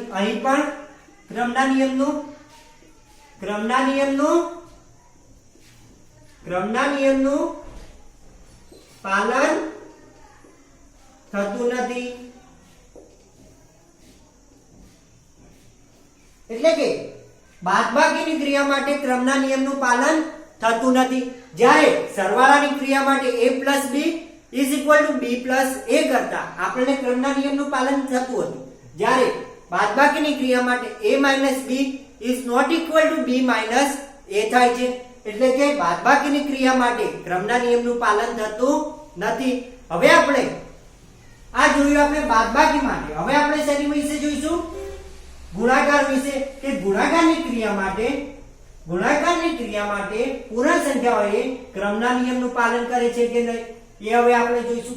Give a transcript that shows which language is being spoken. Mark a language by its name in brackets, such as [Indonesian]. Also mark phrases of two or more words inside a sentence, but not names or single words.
[Gujarati] અહીં પણ ક્રમના નિયમનું પાલન થતું નથી. એટલે કે બાદબાકીની ક્રિયા માટે ક્રમના નિયમનું પાલન થતું નથી. જ્યારે સરવાળાની ક્રિયા માટે a + b = b + a કરતા આપણને ક્રમના નિયમનું પાલન થતું હતું. જ્યારે બાદબાકીની ક્રિયા માટે a - b ≠ b - a થાય છે. એટલે કે બાદબાકીની ક્રિયા માટે ક્રમના નિયમનું પાલન થતું નથી. હવે આપણે આ જોયું આપણે બાદબાકી માટે. હવે આપણે શેની વિશે જોઈશું ગુણાકાર વિશે કે ગુણાકારની ક્રિયા માટે પૂર્ણ સંખ્યાઓ ક્રમના નિયમનું પાલન કરે છે કે નહીં એ હવે આપણે જોઈશું.